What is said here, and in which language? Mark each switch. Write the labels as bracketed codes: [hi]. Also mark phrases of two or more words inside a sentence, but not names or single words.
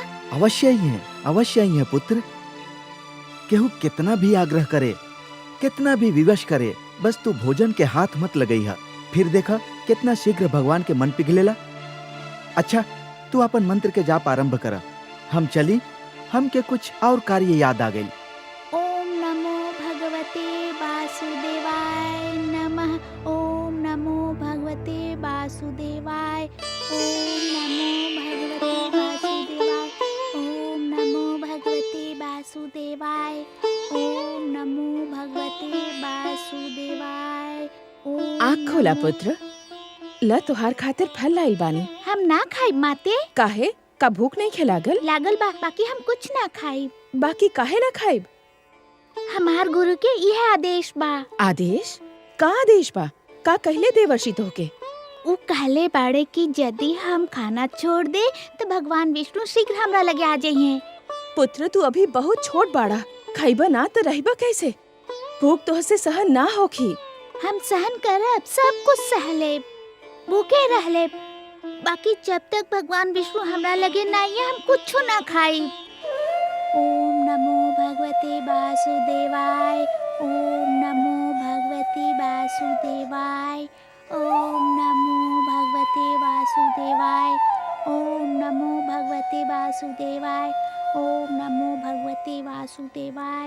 [bho] अवश्य ही है, अवश्य ही है पुत्र। केहू कितना भी आग्रह करे, कितना भी विवश करे, बस तू भोजन के हाथ मत लगई है, फिर देखा कितना शीघ्र भगवान के मन पिघलेला। अच्छा, तू अपन मंत्र के जाप आरंभ करा, हम चली। हमके कुछ और कार्य याद आ गई। [sa] ओम नमो भगवते वासुदेवाय नमः। ओम नमो भगवते वासुदेवाय। ओम नमो भगवते वासुदेवाय। ओम नमो भगवते वासुदेवाय। ओम नमो भगवते वासुदेवाय। [bho] आँख खोला पुत्र, ल तोहार खातिर फल लाई बानी। हम ना खाई माते। काहे? का भूख नहीं खिलागल? लागल बा, बाकी हम कुछ ना खाई। बाकी काहे ना खाइब? हमार गुरु के यह आदेश बा। आदेश? का आदेश बा? का कहले देवर्षि तोहके? वो कहले बाड़े कि यदि हम खाना छोड़ दे तो भगवान विष्णु शीघ्र हमरा लगे आ जाइए। पुत्र तू अभी बहुत छोट बाड़ा, खाइबा ना तो रहिबा कैसे? भूख तोहसे सहन ना होखी। हम सहन करब, सब कुछ सह लेब, भूखे रह लेब, बाकी जब तक भगवान विष्णु हमरा लगे ना आइए हम कुछ ना खाई। [sa] ओम नमो भगवते वासुदेवाय। ओम नमो भगवते वासुदेवाय। ओम नमो भगवते वासुदेवाय। ओम नमो भगवते वासुदेवाय। ओम नमो भगवते वासुदेवाय।